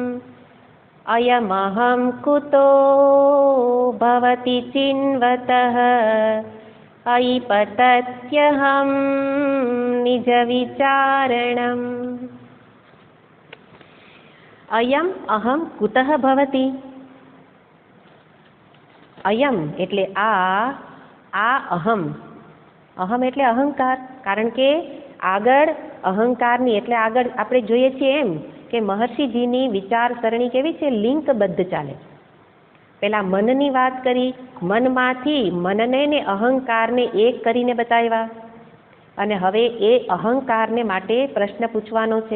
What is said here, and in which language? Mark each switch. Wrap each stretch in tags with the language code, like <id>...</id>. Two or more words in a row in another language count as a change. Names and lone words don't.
<sa>अयमहं कुतो भवति चिन्वतः अयि पतत्यहं निजविचारणम्. अयम अहम कुतः भवति.</sa> <gu>અયમ એટલે આ અહમ. અહમ એટલે અહંકાર. કારણ કે આગળ અહંકારની એટલે આગળ આપણે જોઈએ છીએ એમ કે મહર્ષિજીની વિચારસરણી કેવી છે? લિંકબદ્ધ ચાલે. પેલા મનની વાત કરી, મનમાંથી મનને ને અહંકારને એક કરીને બતાવ્યા, અને હવે એ અહંકારને માટે પ્રશ્ન પૂછવાનો છે.</gu>